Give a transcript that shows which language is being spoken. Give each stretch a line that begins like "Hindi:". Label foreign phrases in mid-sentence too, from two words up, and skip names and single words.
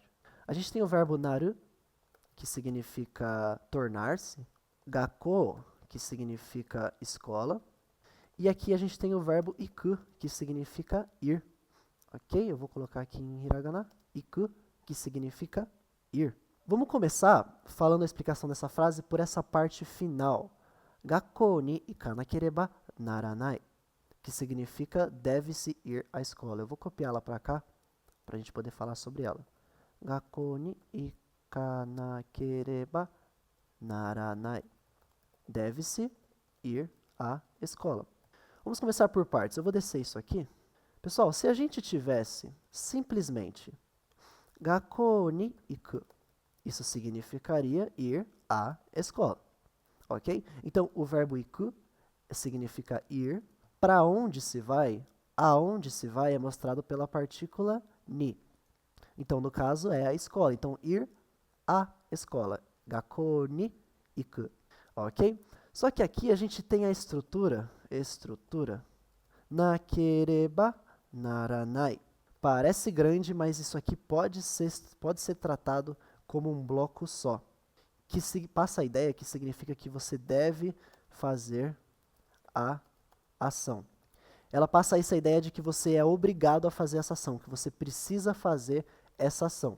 Portuguese: A gente tem o verbo naru, que significa tornar-se, gakko, que significa escola, e aqui a gente tem o verbo iku, que significa ir, ok? Eu vou colocar aqui em hiragana, iku, que significa ir. Vamos começar falando a explicação dessa frase por essa parte final.
Japanese: 学校に行かなければならない,
Portuguese: que significa deve-se ir à escola. Eu vou copiá-la para cá, para a gente poder falar sobre ela.
Japanese: 学校に行かなければならない.
Portuguese: Deve-se ir à escola. Vamos começar por partes. Eu vou descer isso aqui. Pessoal, se a gente tivesse simplesmente
Japanese: 学校に行く,
Portuguese: isso significaria ir à escola, ok? Então, o verbo iku significa ir. Para onde se vai? Aonde se vai é mostrado pela partícula ni. Então, no caso, é a escola. Então, ir à escola.
Japanese: 学校に行く, ok?
Portuguese: Só que aqui a gente tem a estrutura
Japanese: なければならない.
Portuguese: Parece grande, mas isso aqui pode ser tratado como um bloco só, que passa a ideia que significa que você deve fazer a ação. Ela passa essa ideia de que você é obrigado a fazer essa ação, que você precisa fazer essa ação.